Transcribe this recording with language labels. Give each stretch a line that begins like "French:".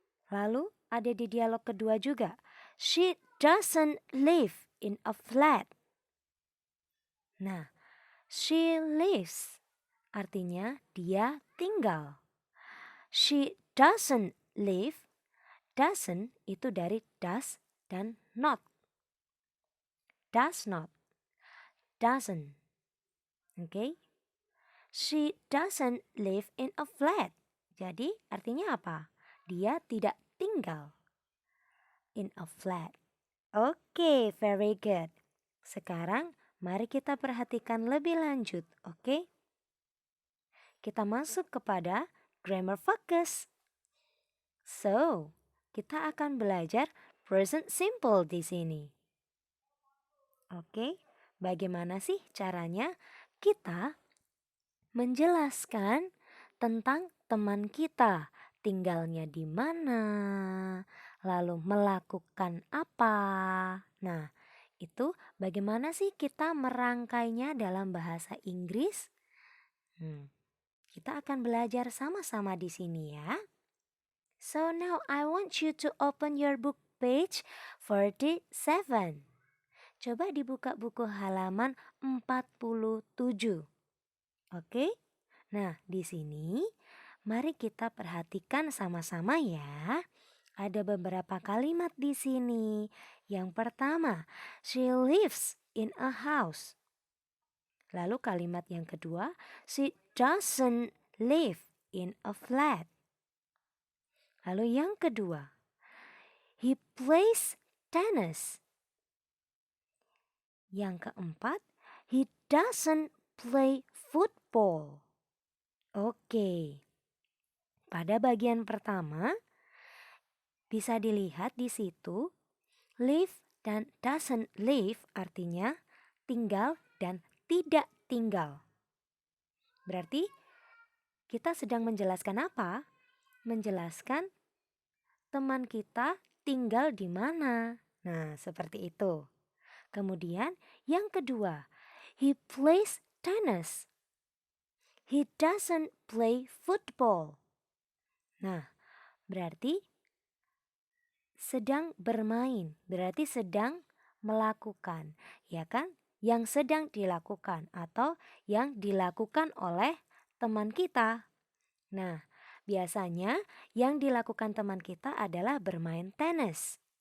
Indonesian: Lalu ada di dialog kedua juga.
English: She doesn't live in a flat.
Indonesian: Nah,
English: she lives
Indonesian: artinya dia tinggal.
English: She doesn't live.
Indonesian: Doesn't itu dari does dan not.
English: Does not. Doesn't. Okay? She doesn't live in a flat.
Indonesian: Jadi artinya apa? Dia tidak tinggal
English: in a flat.
Indonesian: Oke,
English: very good.
Indonesian: Sekarang mari kita perhatikan lebih lanjut, oke? Kita masuk kepada grammar focus. So, kita akan belajar present simple di sini. Oke, bagaimana sih caranya kita menjelaskan tentang teman kita, tinggalnya di mana, lalu melakukan apa. Nah, itu bagaimana sih kita merangkainya dalam bahasa Inggris? Kita akan belajar sama-sama di sini ya.
English: So now I want you to open your book page 47.
Indonesian: Coba dibuka buku halaman 47. Oke? Nah, di sini mari kita perhatikan sama-sama ya. Ada beberapa kalimat di sini. Yang pertama,
English: she lives in a house.
Indonesian: Lalu kalimat yang kedua,
English: she doesn't live in a flat.
Indonesian: Lalu yang kedua,
English: he plays tennis.
Indonesian: Yang keempat,
English: he doesn't play football. Oke.
Indonesian: Pada bagian pertama, bisa dilihat di situ, live dan doesn't live artinya tinggal dan tidak tinggal. Berarti kita sedang menjelaskan apa? Menjelaskan teman kita tinggal di mana. Nah, seperti itu. Kemudian yang kedua,
English: he plays tennis. He doesn't play football.
Indonesian: Nah, berarti sedang bermain, berarti sedang melakukan, ya kan? Yang sedang dilakukan atau yang dilakukan oleh teman kita. Nah, biasanya yang dilakukan teman kita adalah bermain tenis.